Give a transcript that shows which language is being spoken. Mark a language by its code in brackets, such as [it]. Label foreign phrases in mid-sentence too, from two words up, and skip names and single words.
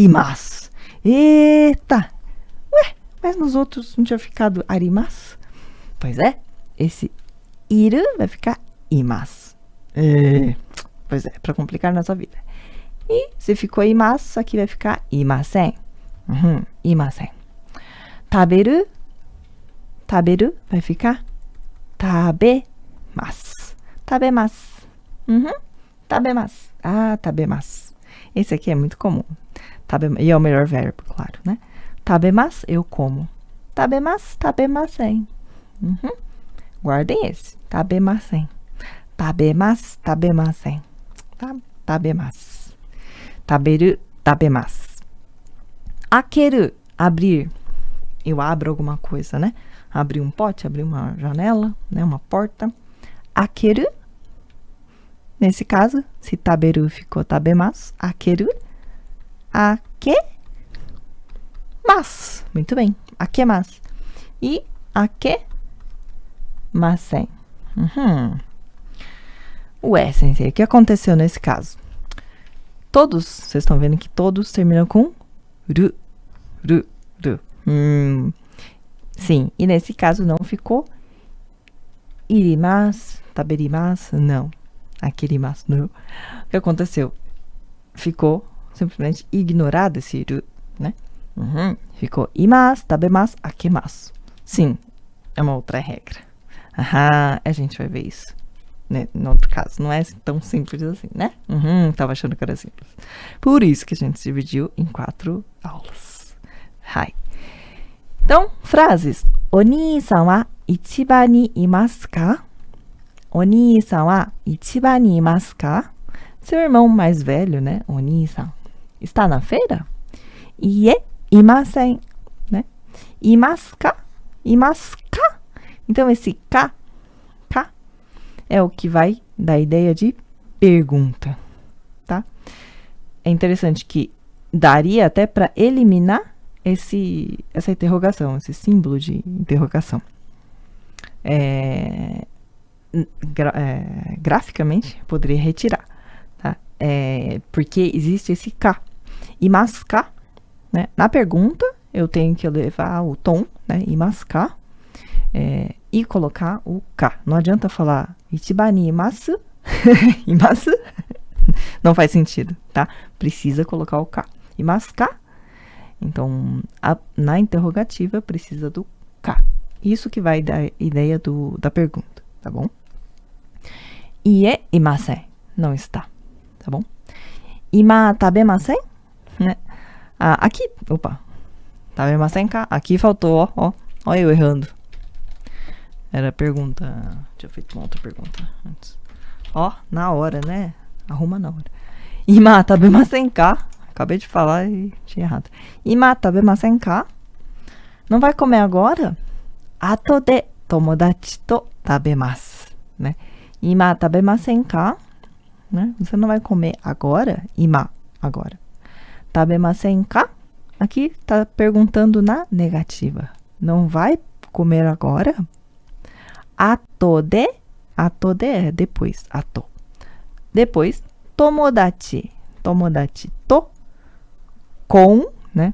[pt] Eita! Ué, mas nos outros não tinha ficado arimasu? Pois é, esse iru vai ficar imasu. Pois é, para complicar nossa vida. E se ficou imasu, aqui vai ficar imasen. [ja] Imasen. Taberu. [pt] Taberu vai ficar tabemasu. [ja] Tabemasu. Tabemasu. Tabemasu. [pt] Esse aqui é muito comum. E é o melhor verbo, claro, né? Tabemasu, eu como. [ja] Tabemasu, tabemasen. [pt] Guardem esse. Tabemasen. [ja] Tabemasu, tabemasen. [pt] Tabemasu. [ja] Taberu, tabemasu. [pt] Akeru, abrir. Eu abro alguma coisa, né? Abrir um pote, abrir uma janela, né? Uma porta. Akeru. Nesse caso, se taberu ficou tabemasu, akeru. Akemasu. Muito bem. Akemasu. E akemasen. Ué, sensei, o que aconteceu nesse caso? Todos, vocês estão vendo que todos terminam com ru. Sim, e nesse caso não ficou [ja] irimasu, taberimasu, [pt] não. Akirimasu, não. O que aconteceu? Ficou simplesmente ignorado esse ru, né? Ficou [ja] imasu, tabemasu, [pt] akemasu. Sim, é uma outra regra. A gente vai ver isso. Né? No outro caso, não é tão simples assim, né? Tava achando que era simples. Por isso que a gente dividiu em 4 aulas. Hai. Então, frases. [ja] Oni-san wa ichiban ni imasu ka? Oni-san wa ichiban ni imasu ka? [pt] Seu irmão mais velho, né? Oni-san. Está na feira? [ja] Ie, imasen, né? Imasu ka? Imasu ka? [pt] Então, esse ka é o que vai dar a ideia de pergunta, tá? É interessante que daria até para eliminar essa interrogação, esse símbolo de interrogação. Graficamente, poderia retirar, tá? porque existe esse ka. [ja] Imasu ka? [pt] Né? Na pergunta, eu tenho que levar o tom, né? [ja] Imasu ka? [pt] E colocar o ka. Não adianta falar [ja] ichiban ni imasu. [pt] Imasu? Não faz sentido, tá? Precisa colocar o ka. [ja] Imasu ka? [pt] Então, na interrogativa, precisa do ka. Isso que vai dar a ideia da pergunta, tá bom? [ja] Ie imasen. [pt] Não está, tá bom? [ja] Ima tabemasen? [pt] Né? Aqui, [ja] tabemasen ka? [pt] Aqui faltou, ó eu errando. Era a pergunta, deixa eu ver uma outra pergunta antes. Na hora, né? Arruma na hora. [ja] Ima tabemasen ka? [pt] Acabei de falar e tinha errado. [ja] Ima tabemasen ka? [pt] Não vai comer agora? [ja] Ato de tomodachi to tabemasu, né? Ima tabemasen ka? [pt] Né? Você não vai comer agora? [ja] Ima, agora. Tabemasen ka? [pt] Aqui tá perguntando na negativa. Não vai comer agora? [ja] Ato de [pt] é depois, ato. Depois, [ja] tomodachi to, [pt] com, né?